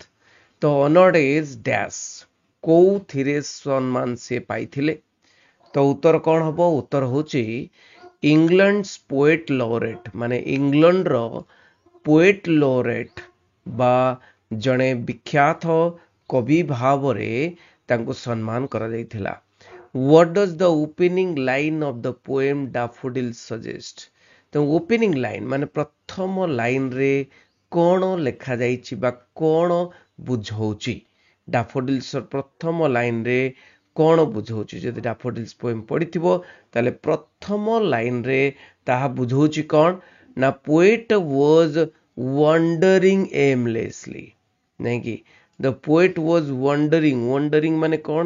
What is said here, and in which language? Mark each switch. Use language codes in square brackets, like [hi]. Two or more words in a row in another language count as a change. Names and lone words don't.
[or] ତ [en] honoured as dash, [or] କୋଉଥିରେ ସମ୍ମାନ ସେ ପାଇଥିଲେ? ତ ଉତ୍ତର କ'ଣ ହବ? ଉତ୍ତର ହେଉଛି [en] England's poet laureate, [or] ମାନେ ଇଂଲଣ୍ଡର [en] poet laureate [or] ବା ଜଣେ ବିଖ୍ୟାତ କବି ଭାବରେ ତାଙ୍କୁ ସମ୍ମାନ କରାଯାଇଥିଲା। [en] What does the opening line of the poem Daffodils suggest? [or] ତ [en] opening line [or] ମାନେ ପ୍ରଥମ ଲାଇନ୍ରେ କ'ଣ ଲେଖାଯାଇଛି ବା କ'ଣ ବୁଝଉଛି? ଡାଫୋଡିଲ୍ସର ପ୍ରଥମ ଲାଇନ୍ରେ କ'ଣ ବୁଝଉଛି? ଯଦି ଡାଫୋଡିଲ୍ସ ପୋଏମ୍ ପଢ଼ିଥିବ ତାହେଲେ ପ୍ରଥମ ଲାଇନ୍ରେ ତାହା ବୁଝଉଛି କ'ଣ ନା [en] poet was wandering aimlessly, [or] ନାଇଁକି [en] the poet was wandering [or] ମାନେ କ'ଣ?